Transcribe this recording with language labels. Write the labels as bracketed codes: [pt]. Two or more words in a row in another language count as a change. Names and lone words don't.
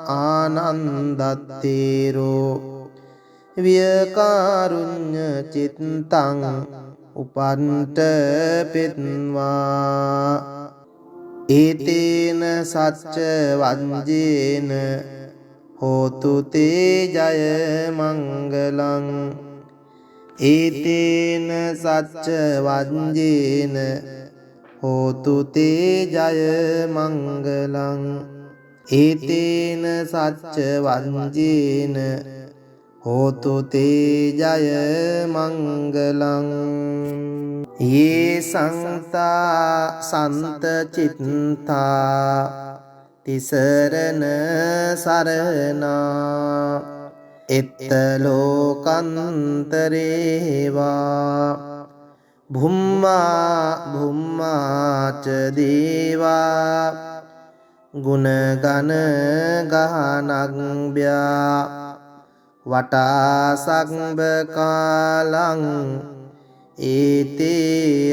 [pi] ආනන්දත්තේරෝ වියකාරුඤ්ඤ චිත්තං උපන්ත පෙත්වා ඒතේන සච්ච වංජේන හෝතු තේ ජය මංගලං ඒතේන සච්ච වංජේන හෝතු තේ ජය මංගලං ඒතේන සච්ච වංජේන හෝතු තේ ජය මංගලං ये संता संत चित्ता तिसरन सरना इत्तलोकंतरेवा භුම්මා භුම්මාච දේවා ගුණගන ගහනග්භ්‍යා වටා සග්බ කාලං ඒතේ